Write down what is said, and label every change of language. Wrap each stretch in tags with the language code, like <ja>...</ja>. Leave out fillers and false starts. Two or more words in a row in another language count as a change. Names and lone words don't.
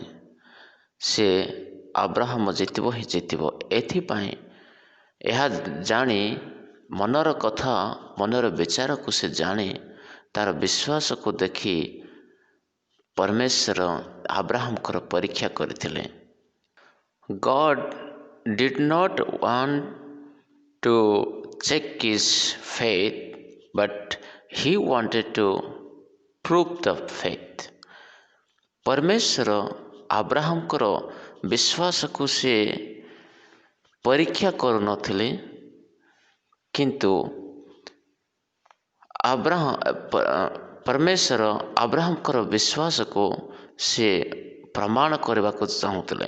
<or>ସେ ଅବ୍ରାହମ ଜିତିବ ହିଁ ଜିତିବ। ଏଥିପାଇଁ ଏହା ଜାଣି ମନର କଥା, ମନର ବିଚାରକୁ ସେ ଜାଣି ତାର ବିଶ୍ୱାସକୁ ଦେଖି ପରମେଶ୍ୱର ଅବ୍ରାହମଙ୍କର ପରୀକ୍ଷା କରିଥିଲେ।</or> <en>God did not want to check his faith, but he wanted to prove the faith.</en> <or>ପରମେଶ୍ୱର ଅବ୍ରାହମଙ୍କର ବିଶ୍ୱାସକୁ ସେ ପରୀକ୍ଷା କରୁନଥିଲେ, କିନ୍ତୁ ପରମେଶ୍ୱର ଅବ୍ରାହମଙ୍କର ବିଶ୍ୱାସକୁ ସେ ପ୍ରମାଣ କରିବାକୁ ଚାହୁଁଥିଲେ।</or>